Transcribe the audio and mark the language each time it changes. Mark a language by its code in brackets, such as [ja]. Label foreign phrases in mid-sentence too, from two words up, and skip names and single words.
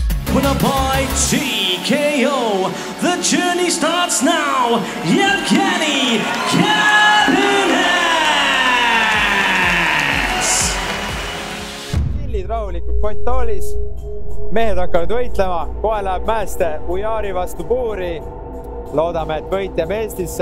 [en] with a by TKO. The journey starts now. Yevgeny Kabinets! [et] Chillid rahulikult kontoolis. Mehed hakkavad võitlema. Kohe läheb Mäeste Ujari vastu Puuri. Loodame, et võit jääb Eestisse.